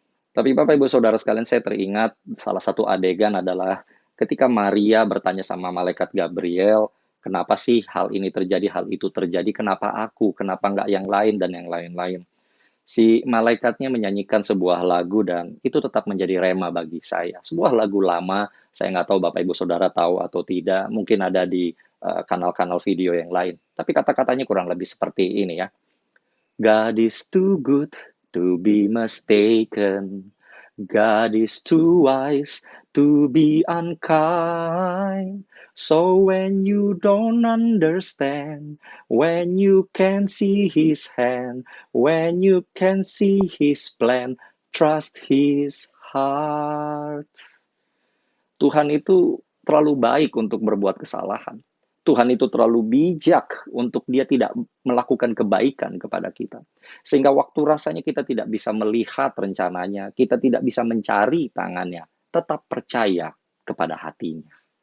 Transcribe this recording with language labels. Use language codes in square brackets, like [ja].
[id] Tapi Bapak Ibu Saudara sekalian, saya teringat salah satu adegan adalah ketika Maria bertanya sama malaikat Gabriel, kenapa sih hal ini terjadi, hal itu terjadi, kenapa aku, kenapa enggak yang lain dan yang lain-lain. Si malaikatnya menyanyikan sebuah lagu dan itu tetap menjadi rema bagi saya. Sebuah lagu lama, saya nggak tahu Bapak Ibu Saudara tahu atau tidak, mungkin ada di kanal-kanal video yang lain. Tapi kata-katanya kurang lebih seperti ini ya. [en] God is too good to be mistaken. God is too wise to be unkind. So when you don't understand, when you can see His hand, when you can see His plan, trust His heart. [id] Tuhan itu terlalu baik untuk berbuat kesalahan. Tuhan itu terlalu bijak untuk Dia tidak melakukan kebaikan kepada kita. Sehingga waktu rasanya kita tidak bisa melihat rencananya, kita tidak bisa mencari tangannya, tetap percaya kepada hatinya.